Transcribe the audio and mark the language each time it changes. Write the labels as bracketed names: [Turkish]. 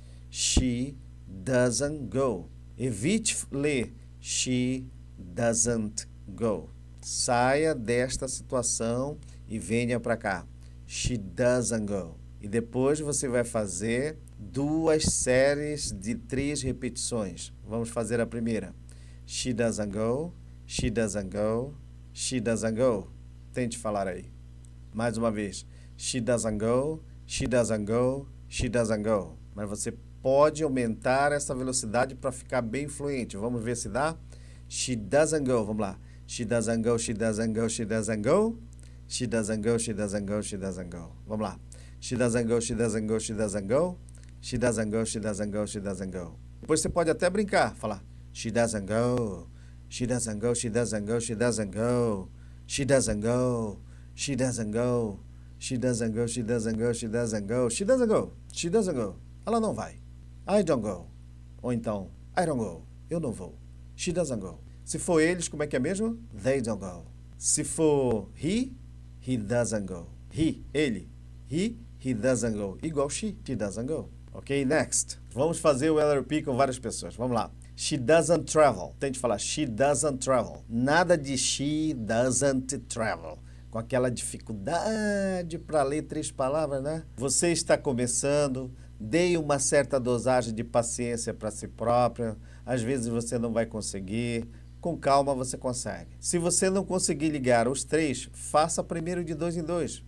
[English] She doesn't go. [Portuguese] Evite ler [English] she doesn't go. [Portuguese] Saia desta situação e venha para cá. [English] She doesn't go. [Portuguese] E depois você vai fazer duas séries de 3 repetições. Vamos fazer a primeira. [English] She doesn't go, she doesn't go, she doesn't go. [Portuguese] Tente falar aí. Mais uma vez. [English] She doesn't go, she doesn't go, she doesn't go. [Portuguese] Mas você pode aumentar essa velocidade para ficar bem fluente. Vamos ver se dá? [English] She doesn't go. [Portuguese] Vamos lá. [English] She doesn't go, she doesn't go, she doesn't go. She doesn't go, she doesn't go, she doesn't go. [Portuguese] Vamos lá. [English] She doesn't go, she doesn't go, she doesn't go. She doesn't go, she doesn't go, she doesn't go. [Portuguese] Depois você pode até brincar, falar [English] she doesn't go. She doesn't go, she doesn't go, she doesn't go. She doesn't go. She doesn't go. She doesn't go, she doesn't go, she doesn't go. She doesn't go. She doesn't go. [Portuguese] Ela não vai. [English] I don't go. [Portuguese] Ou então, [English] I don't go. [Portuguese] Eu não vou. [English] She doesn't go. [Portuguese] Se for eles, como é que é mesmo? [English] They don't go. [Portuguese] Se for [English] he doesn't go. [Portuguese] Ele. [English] He doesn't go. [Portuguese] Igual [English] she doesn't go. Ok, next. [Portuguese] Vamos fazer o LRP com várias pessoas. Vamos lá. [English] She doesn't travel. [Portuguese] Tente falar [English] she doesn't travel. [Portuguese] Nada de [English] she doesn't travel. [Portuguese] Com aquela dificuldade para ler 3 palavras, né? Você está começando, dê uma certa dosagem de paciência para si próprio. Às vezes você não vai conseguir. Com calma você consegue. Se você não conseguir ligar os 3, faça primeiro de 2 em 2.